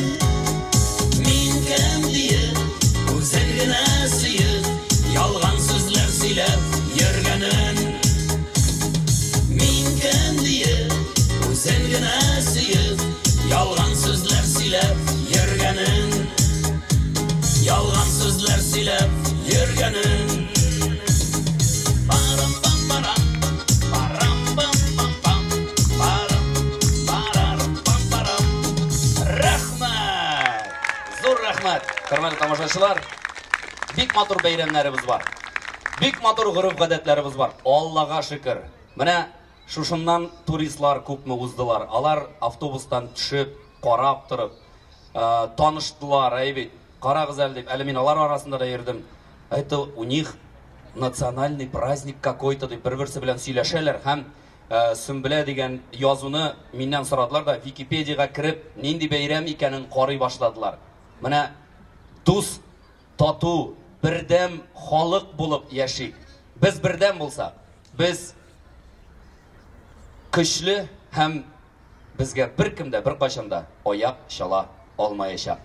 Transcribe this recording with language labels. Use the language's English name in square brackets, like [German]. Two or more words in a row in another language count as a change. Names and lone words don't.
[Tatar] Мин кем диеп үзен генә сөеп, ялган сүзләр сөйләп йөргәнен. Мин кем диеп үзен генә сөеп, ялган сүзләр сөйләп йөргәнен. Ялган сүзләр сөйләп йөргәнен. Hörmətli tamaşaçılar, bik matur beyramlarımız var. Bik matur guruf-гадәтләребез бар. Аллага шөкер. Менә шушыннан туристлар күпме уздылар. Алар автобустан төшеп, карап торып, таныштылар, әйбит. Карагыз әле дип, әле мин алар арасында да йөрдем. [Russian] Это у них национальный праздник какой-то [Tatar] дип бер-берсе белән сөйләшәләр һәм Сөмбелә дигән язуны миннән сорадылар да Википедиягә кирип, нинди бәйрәм икәнен карый башладылар. Менә дус, тату, бердәм халык булып яшик. Без бердәм булсак, без көчле һәм безгә беркем дә беркайчан да аяк чала алмаячак.